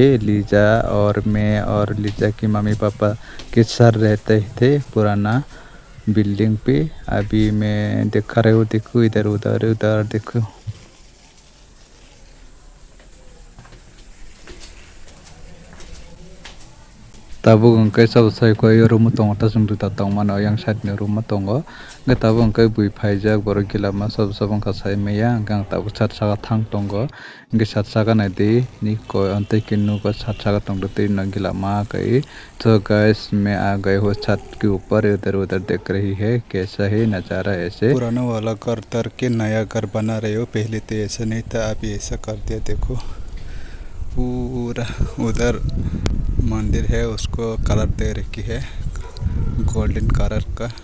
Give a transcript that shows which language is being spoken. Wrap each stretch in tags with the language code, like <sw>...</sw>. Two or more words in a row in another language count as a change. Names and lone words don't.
<hi>लीजा और मैं और लीजा की मम्मी पापा के साथ रहते थे पुराना बिल्डिंग पे। अभी मैं दिखा रहा हूँ, देखो इधर उधर उधर देखो।</hi> <trp>Tabuk engkai selesai koi rumah tongo ta sung duta tong mana yang side ni rumah tongo nge tabuk engkai bui phaijak borok gila ma sob engka sai meya gang tabuk sat saka thang tongo nge sat saka nai de ni ko antai kinu ko sat saka tong de na gila ma kai।</trp> <hi>तो गैस मैं आ गए हो छत के ऊपर, इधर उधर देख रही है कैसा है नज़ारा। ऐसे पुराना वाला घर तर के नया घर बना रहे हो। पहले तो ऐसा नहीं था, अभी ऐसा कर दिया। देखो पूरा उधर मंदिर है, उसको कलर दे रखी है</hi> <en>golden colour</en> <hi>का।</hi>